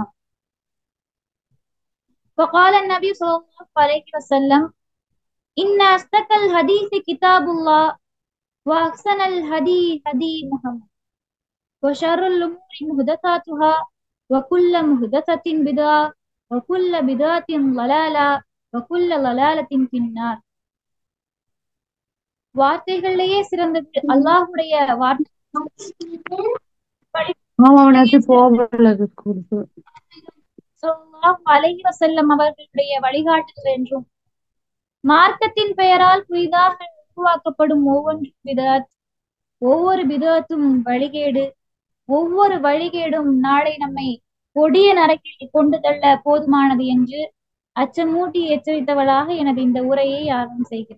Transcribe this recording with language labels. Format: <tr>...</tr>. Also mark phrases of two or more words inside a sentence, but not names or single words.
<ar>فقال النبي صلى الله عليه وسلم إن أصدق الحديث كتاب الله وأحسن الهدي هدي محمد وشر الأمور محدثاتها وكل محدثة بدعة وكل بدعة ضلالة وكل ضلالة في النار.</ar> <ta>வார்த்தைகளிலேயே சிறந்தது அல்லாஹ்வுடைய வார்த்தை.</ta> <ar>صلى الله عليه وسلم</ar> <ta>அவர்களுடைய வழிகாட்டுதல் என்றும் மார்க்கத்தின் பெயரால் புதிதாக உருவாக்கப்படும் ஒவ்வொன்றும் பிதஅத், ஒவ்வொரு பிதஅத்தும் வழிகேடு, ஒவ்வொரு வழிகேடும் நாளை நம்மை கொடிய நரகில் கொண்டு தள்ள போதுமானது என்று அச்சமூட்டி எச்சரித்தவளாக எனது இந்த உரையை ஆரம்பம் செய்கிறேன்.</ta>